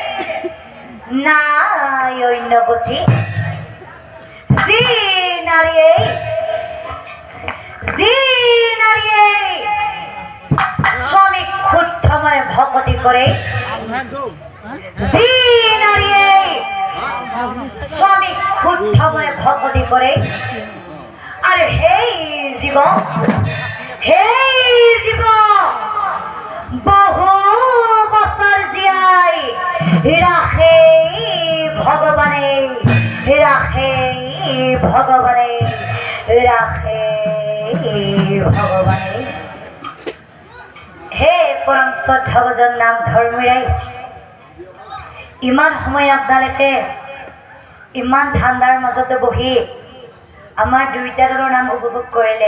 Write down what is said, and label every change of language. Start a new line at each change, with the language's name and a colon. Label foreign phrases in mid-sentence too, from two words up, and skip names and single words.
Assamese: নাই অন্য গতি যি নারী স্বামী ক্ষুদ্ধ মনে ভক্তি করে যি নারী স্বামী ক্ষুদ্ধ মনে ভক্তি করে আর হেই জীব বহু বছর জিয়াই রাখে ভগবানের ৰাখে ভগৱানে, ৰাখে ভগৱানে। হে পৰম শ্ৰদ্ধাভাজন নাম ধৰ্মী ৰাইজ, ইমান সময় আপোনালোকে ইমান ঠাণ্ডাৰ মাজতে বহি আমাৰ দুইটা দলৰ নাম উপভোগ কৰিলে।